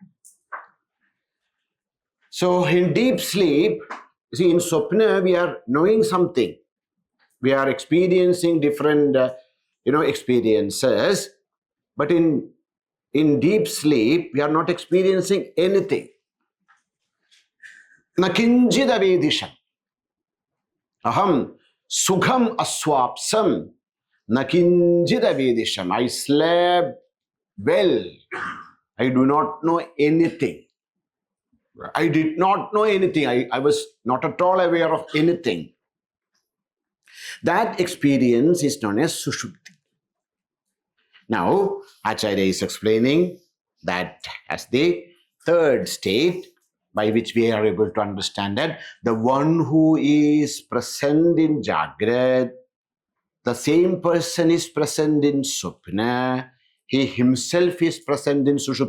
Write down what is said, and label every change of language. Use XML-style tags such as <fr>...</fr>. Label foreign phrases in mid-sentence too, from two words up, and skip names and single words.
<en>So in deep sleep, see, in Swapna we are knowing something. We are experiencing different experiences. But in deep sleep, we are not experiencing anything.</en> <sa>न किञ्चिद् अवेदिषम्। अहं सुखम् अस्वाप्सम्. न किञ्चिद् अवेदिषम्.</sa> <en>I slept well. I do not know anything. I did not know anything. I was not at all aware of anything. That experience is known as sushupti. Now, Acharya is explaining that as the third state by which we are able to understand that the one who is present in Jagrat, the same person is present in Supna, he himself is present in Sushupti.</en>